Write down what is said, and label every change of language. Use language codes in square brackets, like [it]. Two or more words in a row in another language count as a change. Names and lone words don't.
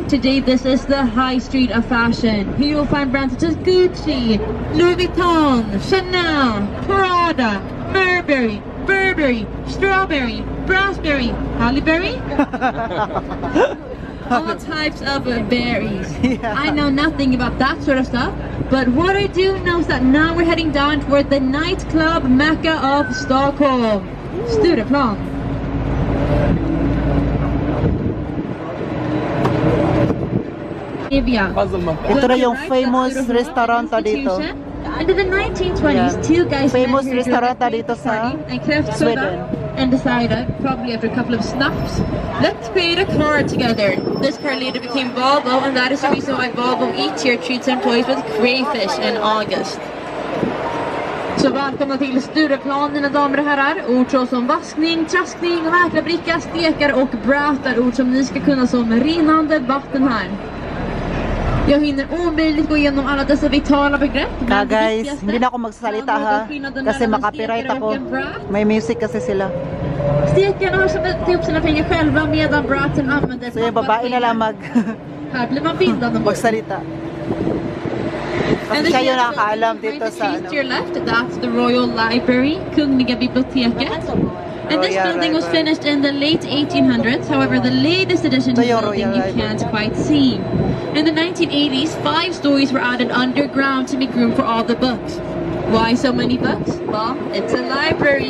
[en] Today this is the high street of fashion. Here you'll find brands such as Gucci, Louis Vuitton, Chanel, Prada, Burberry, Burberry, Strawberry, Raspberry, Halle Berry. All types of berries. Yeah. I know nothing about that sort of stuff, but what I do know is that now we're heading down toward the nightclub mecca of Stockholm, Stureplan. [tl] Ito na yung [en] famous restaurant [tl] dito. [en] Under the 1920s, Yeah. two guys Famous met here during restaurant a [tl] dito sa [en] party and creft Sweden. soda and decided, probably after a couple of snaps, let's create a car together. This car later became Volvo, and that is the reason why Volvo each year treats employees with crayfish in August. [sv] Så välkomna till Stureplan, mina damer och herrar. Ord så som vaskning, traskning, mäklarbricka, stekar och brätar. Ord som ni ska kunna som rinnande vatten här. Jag hinner omöjligt gå igenom alla dessa vitala begrepp. [tl] Guys, hindi na ako magsasalita ha. Kasi makapiright ako. May music kasi sila. [sv] Stekarna har satt ihop sina fingrar själva medan braten använder [tl] So yung babae na lang [sv] Här blir man bindad om [tl] magsalita. Kasi kayo nakakaalam dito sa [en] To your left, that's the Royal Library, [sv] Kungliga biblioteket. [en] And this building was finished in the late 1800s. However, the latest addition to the building you can't quite see. In the 1980s, 5 stories were added underground to make room for all the books. Why so many books? Well, it's a library.